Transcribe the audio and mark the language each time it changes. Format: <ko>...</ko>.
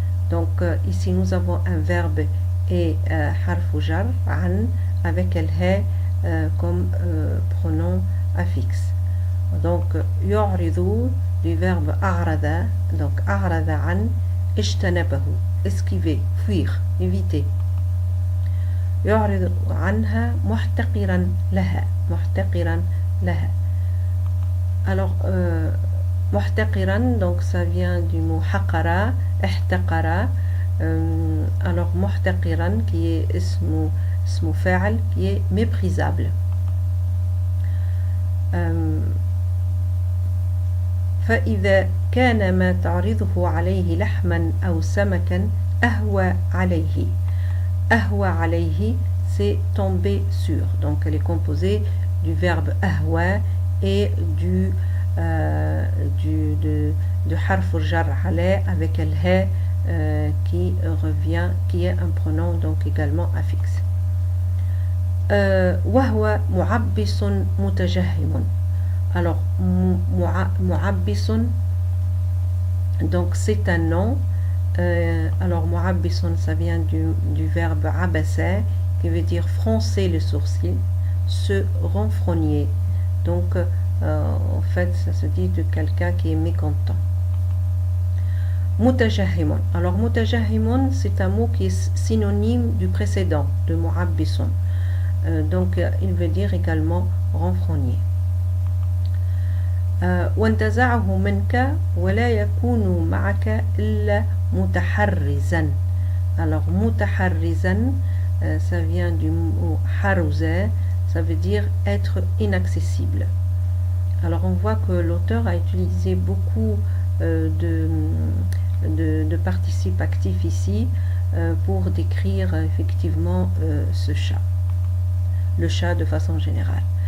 <fr>Donc ici nous avons un verbe et harf jar an avec el ha comme pronom affixe. Donc يعرض du verbe أعرض, donc</fr> <ar>أعرض عن اجتنبه,</ar> <fr>esquiver, fuir, éviter.</fr> <ar>يعرض عنها محتقرا لها, محتقرا لها.</ar> <fr>Alors محتقرا, donc ça vient du mot حقرا, احتقرا. Alors محتقرا qui est اسم فاعل qui est méprisable.</fr> <ar>فإذا كان ما تعرضه عليه لحما أو سمكا أهوى عليه.</ar> <fr>أهوى عليه c'est tomber sur. Donc elle est composée du verbe أهوى et de harf jar على avec el ha qui revient, qui est un pronom donc également affixe.</fr> <ar>وهو معبس متجهم.</ar> <fr>Alors mu'abbisun, donc c'est un nom. Alors mu'abbisun ça vient du verbe abassa qui veut dire froncer le sourcil, se renfrogner. Donc en fait ça se dit de quelqu'un qui est mécontent. Mutajahimun. Alors mutajahimun c'est un mot qui est synonyme du précédent de mu'abbisun. Donc il veut dire également renfrogner.</fr> <ar>وانتزعه منك ولا يكون معك إلا متحرزا.</ar> <fr>Alors mutaharrizan ça vient du mot harouza, ça veut dire être inaccessible. Alors on voit que l'auteur a utilisé beaucoup de participes actifs ici pour décrire effectivement ce chat, le chat de façon générale.</fr>